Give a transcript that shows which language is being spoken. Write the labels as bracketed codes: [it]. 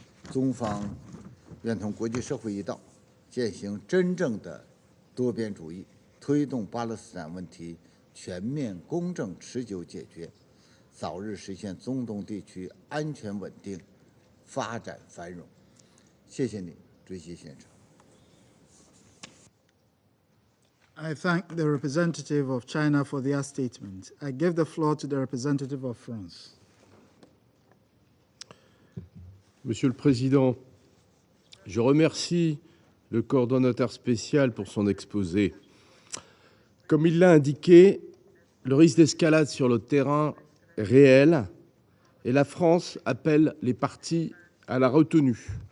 [zh] 中方愿同国际社会一道，践行真正的多边主义，推动巴勒斯坦问题全面、公正、持久解决，早日实现中东地区安全稳定、发展繁荣。谢谢你，主席先生。 [en] I thank the representative of China for their statement. I give the floor to the representative of France. [fr] Monsieur le Président, je remercie le coordonnateur spécial pour son exposé. Comme il l'a indiqué, le risque d'escalade sur le terrain est réel et la France appelle les parties à la retenue.